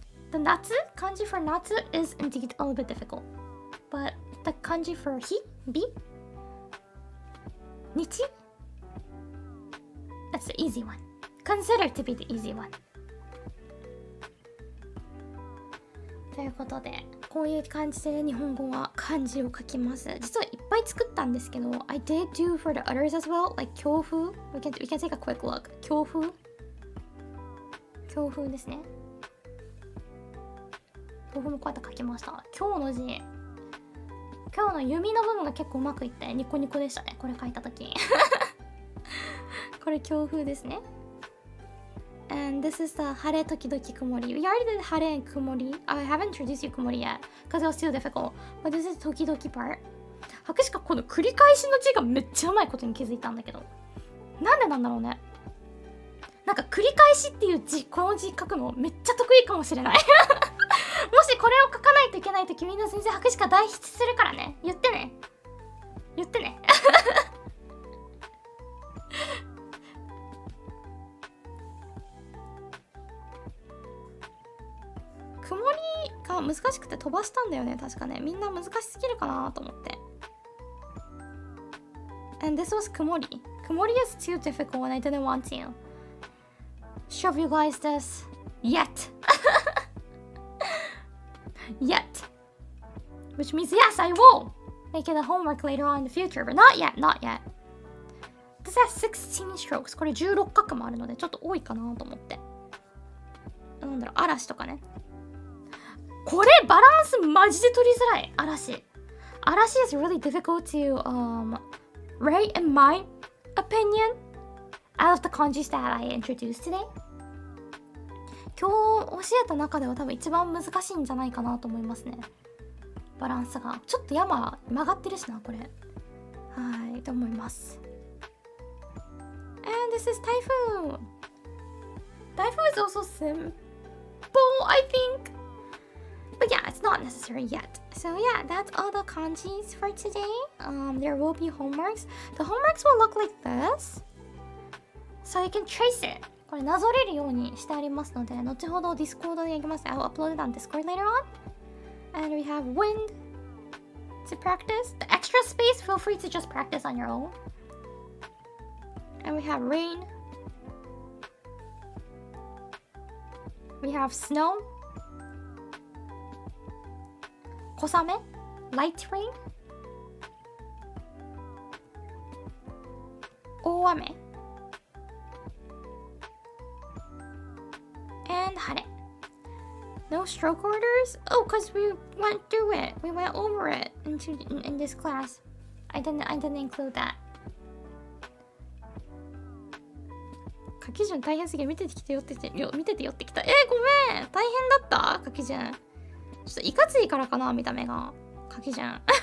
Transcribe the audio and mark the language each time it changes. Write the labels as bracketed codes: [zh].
[en] The natsu, kanji for natsu is indeed a little bit difficult. But the kanji for hi, bi, nichi, that's the easy one. Considered to be the easy one. [ja] ということで、こういう感じで日本語は漢字を書きます。実はいっぱい作ったんですけど、 [en] I did do for the others as well, like 強風。 We can take a quick look. 強風。強風ですね。 [ja] 強風もこうやって書きました。今日の字、今日の弓の部分が結構うまくいってニコニコでしたね。これ書いたとき。これ強風ですね。 [en] And this is the 晴れ時々曇り。We already did 晴れ and 曇り。 I haven't introduced you 曇り yet because it was too difficult. But this is 時々 part. [ja] しかこの繰り返しの字がめっちゃうまいことに気づいたんだけど。なんでなんだろうね。なんか繰り返しっていう字、この字書くのめっちゃ得意かもしれない。もしこれを書かないといけないときみんな先生白紙か代筆するからね。言ってね。言ってね。曇りが難しくて飛ばしたんだよね、確かね。みんな難しすぎるかなと思って。 [en] And this was 曇り。 曇り is too difficult and I didn't want to show you guys this yet. Yet. Which means yes, I will make it a homework later on in the future, but not yet, not yet. This has 16 strokes. [ja] これ16画もあるのでちょっと多いかなと思って。なんだろう、嵐とかね。これバランスマジで取りづらい。 [en] 嵐 is really difficult to write in my opinion out of the kanjis that I introduced today. [ja] 今日教えた中では多分一番難しいんじゃないかなと思いますね。バランスがちょっと山曲がってるしな、これ。はいと思います。 [en] And this is Typhoon. Typhoon is also simple, I think. But yeah, it's not necessary yet. So yeah, that's all the kanjis for today. There will be homeworks. The homeworks will look like this. So you can trace it. [ja] これなぞれるようにしてありますので、後ほど Discord でやります。 [en] I'll upload it on Discord later on. And we have wind to practice. The extra space, feel free to just practice on your own. And we have rain. We have snow, 小雨 light rain, 大雨 and 晴れ。 No stroke orders? Oh, because we went through it. We went over it in this class. I didn't include that. [ja] 書き順大変すぎる。見てて寄ってきた。ごめん。大変だった書き順。ちょっといかついからかな、見た目が。書き順。